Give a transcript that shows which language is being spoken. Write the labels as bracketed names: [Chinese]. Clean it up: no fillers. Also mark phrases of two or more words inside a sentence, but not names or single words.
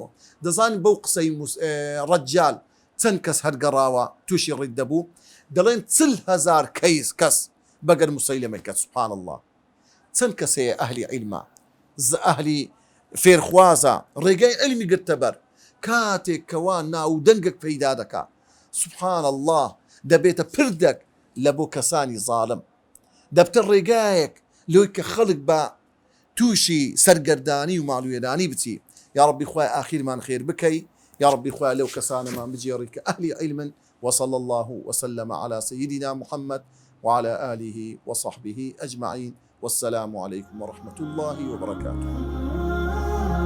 [Central Kurdish] دەزانین بەو قسەی ڕەجال چەند کەس هەرگەڕاوە تووشی ڕید دەبوو دەڵێن 40,000 کەس بەگەر موسەیلەمەی کە [Arabic] سبحان الله [Central Kurdish] چەند کەسەیە ئەهلی عیلمە ئەهلی فێرخوازە ڕێگای علمی گرتە بەر کاتێک کەوا ناودەنگێک پەیدا دەکا [Arabic] سبحان الله [Central Kurdish] دەبێتە پردەک لە بۆ کەسانی زاڵم دەبتە ڕێگایەک لۆی کە خەڵک بە تووشی سەرگەردانی و ماڵوێرانی بچی. [Arabic] یا ربی [Central Kurdish] خوای ئاخیرمان خێر بکەی [Arabic] یا ربی [Central Kurdish] خوای لەو کەسانەمان بجێڕی کە ئەهلی عیلمن [Arabic] وصلى الله وسلم على سيدنا محمد وعلى آله وصحبه أجمعين والسلام عليكم ورحمة الله وبركاته.